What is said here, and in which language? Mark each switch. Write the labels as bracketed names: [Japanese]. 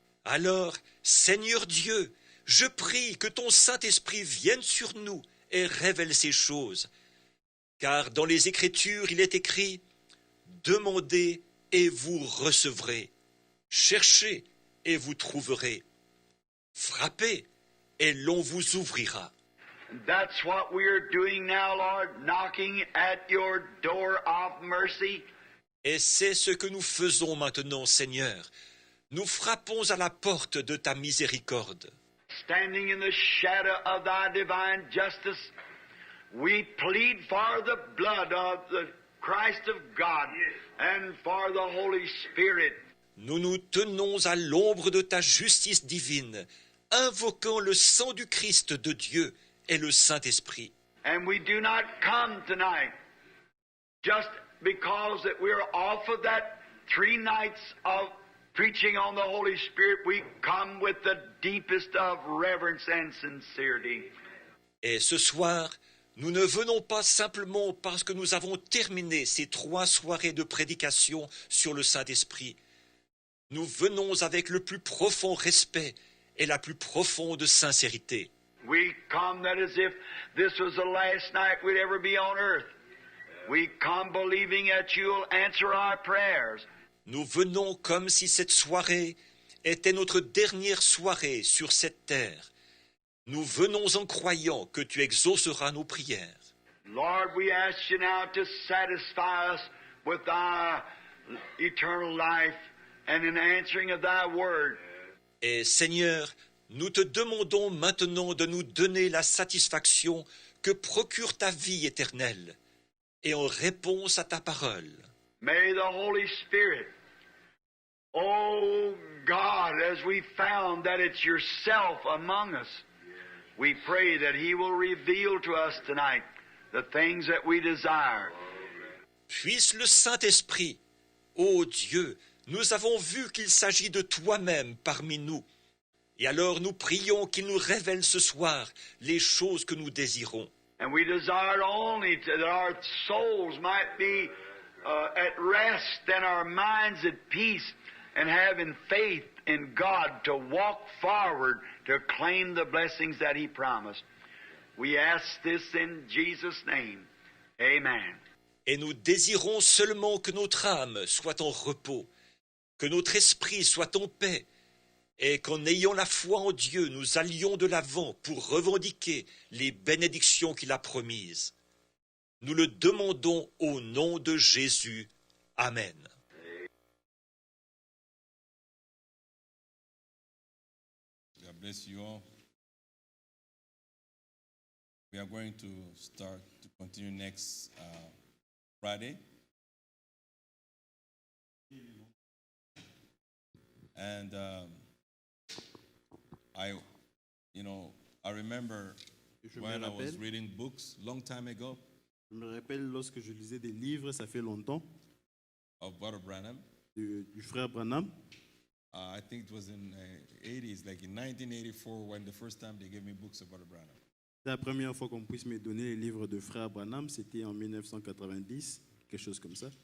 [French] Alors, Seigneur Dieu, je prie que ton Saint-Esprit vienne sur nous et révèle ces choses, car dans les Écritures il est écrit « Demandez et vous recevrez, cherchez et vous trouverez, frappez et l'on vous ouvrira. » [English] That's what we're doing now, Lord, knocking at your door of mercy. [French] Et c'est ce que nous faisons maintenant, Seigneur. Nous frappons à la porte de ta miséricorde. [English] Standing in the shadow of thy divine justice, we plead for the blood of the Christ of God and for the Holy Spirit. [French] Nous nous tenons à l'ombre de ta justice divine, invoquant le sang du Christ de Dieu et le Saint-Esprit. [English] And we do not come tonight just because that we're off of that 3 nights of preaching on the Holy Spirit. We come with the deepest of reverence and sincerity. [French] Et ce soir, nous ne venons pas simplement parce que nous avons terminé ces 3 soirées de prédication sur le Saint-Esprit. Nous venons avec le plus profond respect et la plus profonde sincérité. [English] We come that as if this was the last night we'd ever be on earth. We come believing that you'll answer our prayers. [French] Nous venons comme si cette soirée était notre dernière soirée sur cette terre. Nous venons en croyant que tu exauceras nos prières. [English] Lord, we ask you now to satisfy us with thy eternal life and in answering of thy word. [French] Et Seigneur, nous te demandons maintenant de nous donner la satisfaction que procure ta vie éternelle et en réponse à ta parole. [English] May the Holy Spirit, oh God, as we found that it's yourself among us, we pray that he will reveal to us tonight the things that we desire. [French] Puisse le Saint-Esprit, ô Dieu, nous avons vu qu'il s'agit de toi-même parmi nous. Et alors nous prions qu'il nous révèle ce soir les choses que nous désirons. [English] And we desire only that our souls might be at rest and our minds at peace and having faith in God to walk forward to claim the blessings that he promised. We ask this in Jesus' name. Amen. [French] Et nous désirons seulement que notre âme soit en repos, que notre esprit soit en paix, et qu'en ayant la foi en Dieu, nous allions de l'avant pour revendiquer les bénédictions qu'il a promises. Nous le demandons au nom de Jésus. Amen. [English] God bless you all. We are going to start to continue next Friday. And I remember [French] Je me [English] when I was [French] rappelle, [English] reading books long time ago [French] je me rappelle lorsque je lisais des livres, ça fait longtemps, [English] of Brother Branham. [French] du frère Branham. [English] I think it was in the 80s, like in 1984, when the first time they gave me books of Brother Branham. [French] La première fois qu'on puisse me donner les livres de frère Branham, c'était en 1990, quelque chose comme ça.